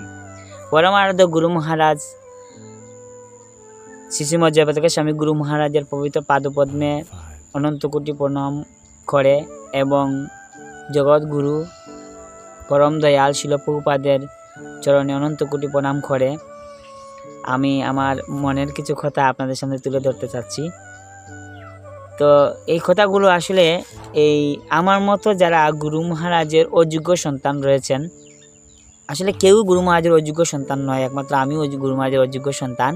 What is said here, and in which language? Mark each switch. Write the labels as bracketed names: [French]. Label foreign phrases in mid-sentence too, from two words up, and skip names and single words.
[Bangla] পরমার্থ গুরু মহারাজ শ্রীমদ জয় পতাকা স্বামী গুরু মহারাজের পবিত্র পাদপদ্মে অনন্ত কোটি প্রণাম করে এবং জগৎ গুরু পরম দয়াল শিল প্রভুপাদের চরণে অনন্ত কোটি প্রণাম করে আমি আমার মনের কিছু কথা আপনাদের সামনে তুলে ধরতে চাচ্ছি। तो এই কথাগুলো আসলে এই আমার মতো যারা গুরু মহারাজের অযোগ্য সন্তান রয়েছেন, আসলে কেউ গুরু মহারাজের অযোগ্য সন্তান নয়, একমাত্র আমিও গুরু মহারাজের অযোগ্য সন্তান।